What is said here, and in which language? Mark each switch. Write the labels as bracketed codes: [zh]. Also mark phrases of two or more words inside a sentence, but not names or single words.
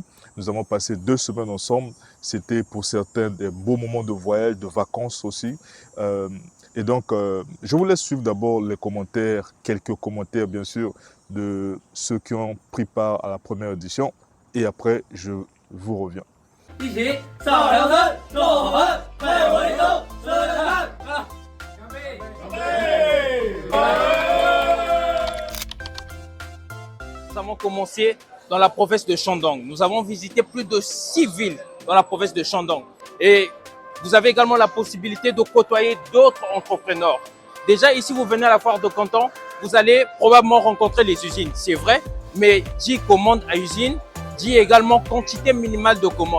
[fr] Nous avons passé 2 semaines ensemble. C'était pour certains des beaux moments de voyage, de vacances aussi. Euh, et donc, je vous laisse suivre d'abord les commentaires, quelques commentaires bien sûr, de ceux qui ont pris part à la première édition. Et après, je vous reviens. [zh] 一起上梁山，祝我们开回头，吃饭啊！干杯！干杯！ [fr] Nous avons commencé dans la province de Shandong. Nous avons visité plus de 6 villes dans la province de Shandong. Et vous avez également la possibilité de côtoyer d'autres entrepreneurs. Déjà, ici, vous venez à la foire de Canton, vous allez probablement rencontrer les usines. C'est vrai, mais dit commande à usine, dit également quantité minimale de commandes.